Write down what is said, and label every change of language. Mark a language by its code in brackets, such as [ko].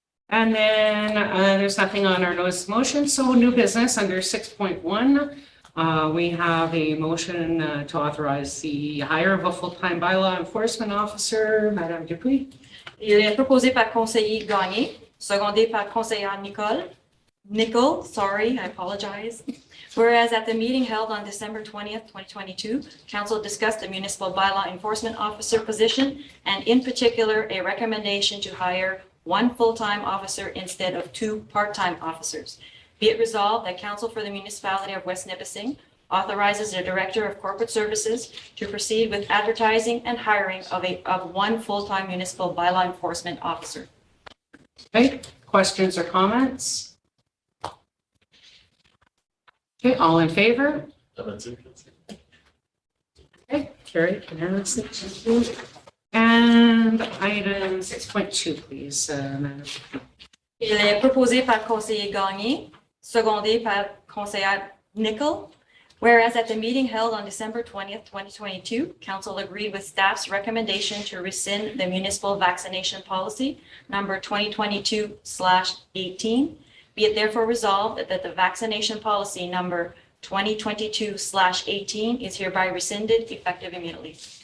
[en] And then there's nothing on our notice of motion, so new business under 6.1. We have a motion to authorize the hire of a full-time bylaw enforcement officer, Madame Dupuis. [fr] Il est proposé par conseiller Gagné, secondé par conseillère Nicole, [en] sorry, I apologize. Whereas at the meeting held on December 20th, 2022, council discussed the municipal bylaw enforcement officer position and in particular a recommendation to hire 1 full-time officer instead of 2 part-time officers. Be it resolved that council for the municipality of West Nipissing authorizes the director of corporate services to proceed with advertising and hiring of 1 full-time municipal bylaw enforcement officer. Okay, questions or comments? Okay, all in favor? Okay, carried unanimously. Thank you. And item 6.2, please, Madam. [fr] Il est proposé par conseiller Gagné, secondé par conseillère Nicole. [en] Whereas at the meeting held on December 20th, 2022, council agreed with staff's recommendation to rescind the municipal vaccination policy number 2022/18. Be it therefore resolved that the vaccination policy number 2022/18 is hereby rescinded effective immediately.